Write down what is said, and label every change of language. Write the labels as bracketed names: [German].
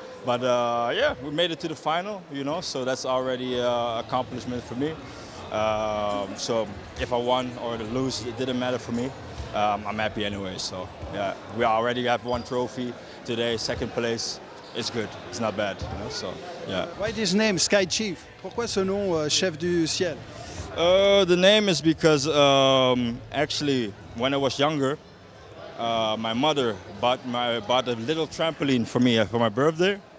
[English] But we made it to the final, so that's already an accomplishment for me. So if I won or lose, it didn't matter for me. I'm happy anyway. So yeah, we already have one trophy today, second place. It's good. It's not bad. So yeah. Why this name, Sky Chief? [French] Pourquoi ce nom, chef du ciel? [English] The name is because actually, when I was younger, my mother bought a little trampoline for me for my birthday,